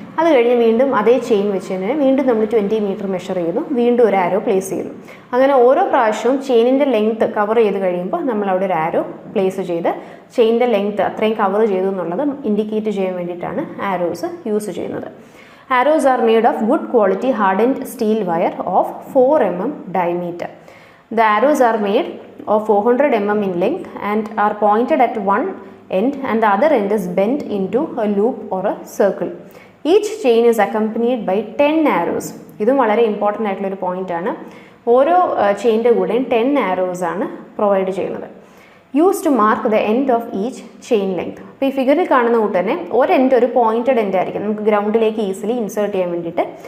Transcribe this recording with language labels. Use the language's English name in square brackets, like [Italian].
[Malayalam] അത് കഴിഞ്ഞ് വീണ്ടും അതേ ചെയിൻ വെച്ച് തന്നെ വീണ്ടും നമ്മൾ 20 മീറ്റർ മെഷർ ചെയ്യുന്നു, വീണ്ടും ഒരു ആരോ പ്ലേസ് ചെയ്യുന്നു. അങ്ങനെ ഓരോ പ്രാവശ്യവും ചെയിനിൻ്റെ ലെങ്ത്ത് കവർ ചെയ്ത് കഴിയുമ്പോൾ നമ്മൾ അവിടെ ഒരു ആരോ പ്ലേസ് ചെയ്ത് ചെയിനിൻ്റെ ലെങ്ത്ത് അത്രയും കവർ ചെയ്തു എന്നുള്ളത് ഇൻഡിക്കേറ്റ് ചെയ്യാൻ വേണ്ടിയിട്ടാണ് ആരോസ് യൂസ് ചെയ്യുന്നത്. [English] Arrows are made of good quality hardened steel wire of 4 mm diameter. The arrows are made of 400 mm in length and are pointed at one end and the other end is bent into a loop or a circle. Each chain is accompanied by 10 arrows. [Malayalam] ഇതും വളരെ important ആയിട്ടുള്ളൊരു പോയിൻ്റാണ്. ഓരോ ചെയിൻ്റെ കൂടെയും 10 arrows ആണ് provide ചെയ്യുന്നത്. [English] Use to mark the end of each chain length. [Malayalam] അപ്പോൾ ഈ ഫിഗറിൽ കാണുന്ന കൂട്ട് തന്നെ ഒരു എൻഡ് ഒരു പോയിൻറ്റഡ് എൻഡ് ആയിരിക്കും, നമുക്ക് ഗ്രൗണ്ടിലേക്ക് ഈസിലി ഇൻസേർട്ട് ചെയ്യാൻ വേണ്ടിയിട്ട്.